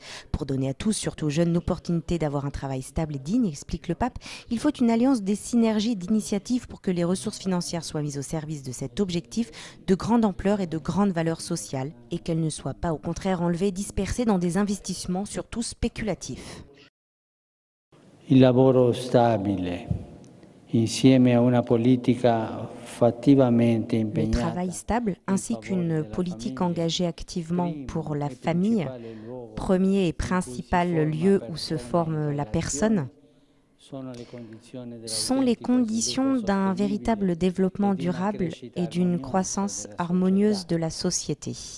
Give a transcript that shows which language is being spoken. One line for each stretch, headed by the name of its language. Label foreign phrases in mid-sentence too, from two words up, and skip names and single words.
French: Pour donner à tous, surtout aux jeunes, l'opportunité d'avoir un travail stable et digne, explique le pape, il faut une alliance des synergies d'initiatives pour que les ressources financières soient mises au service de cet objectif de grande ampleur et de grande valeur sociale et qu'elles ne soient pas au contraire enlevées, dispersées dans des investissements surtout spéculatifs.
Italian: Il lavoro stabile, insieme a una politica fattivamente impegnata.
French: Le travail stable ainsi qu'une politique engagée activement pour la famille, premier et principal lieu où se forme la personne, sont les conditions d'un véritable développement durable et d'une croissance harmonieuse de la société.